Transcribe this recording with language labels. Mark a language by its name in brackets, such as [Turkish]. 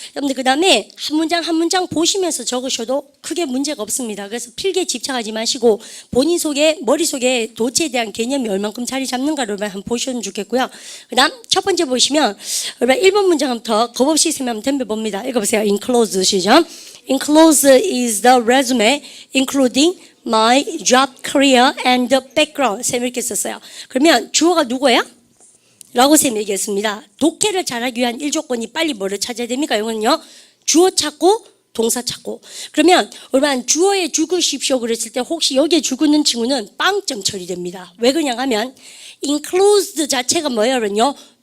[Korean] 여러분들 그 다음에 한 문장 한 문장 보시면서 적으셔도 크게 문제가 없습니다. 그래서 필기에 집착하지 마시고 본인 속에 머릿속에 도치에 대한 개념이 얼만큼 자리 잡는가를 한번 보시면 좋겠고요. 그 다음 첫 번째 보시면 1번 문장부터 겁없이 쌤이 한번 덤벼봅니다. 읽어보세요. [English] Enclosed [Korean] 시죠. [English] Enclosed is the resume including my job, career and background. [Korean] 쌤 이렇게 썼어요. 그러면 주어가 누구예요? 라고 쌤이 얘기했습니다. 독해를 잘하기 위한 1조건이 빨리 뭐를 찾아야 됩니까? 이거는요. 주어 찾고 동사 찾고. 그러면 여러분 주어에 죽으십시오 그랬을 때 혹시 여기에 죽는 친구는 빵점 처리됩니다. 왜 그냥 하면 enclosed 자체가 뭐예요? 그러면요.